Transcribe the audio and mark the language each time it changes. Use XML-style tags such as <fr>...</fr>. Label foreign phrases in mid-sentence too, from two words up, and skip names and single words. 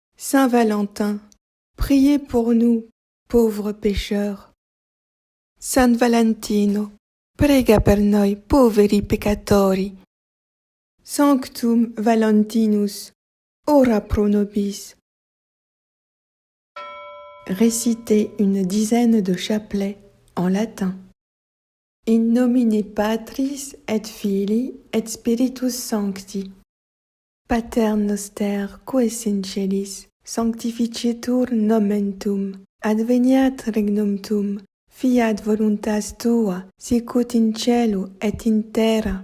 <fr>Saint Valentin, priez pour nous, pauvres pécheurs.</fr> <it>San Valentino, prega per noi poveri peccatori.</it> <la>Sanctum Valentinus, ora pro nobis.</la> <fr>Récitez une dizaine de chapelets en latin.</fr> <la>In nomine Patris et Filii et Spiritus Sancti. Pater noster, qui es in celis, sanctificetur nomen tuum, adveniat regnum tuum, fiat voluntas tua, sicut in cielo et in terra.</la>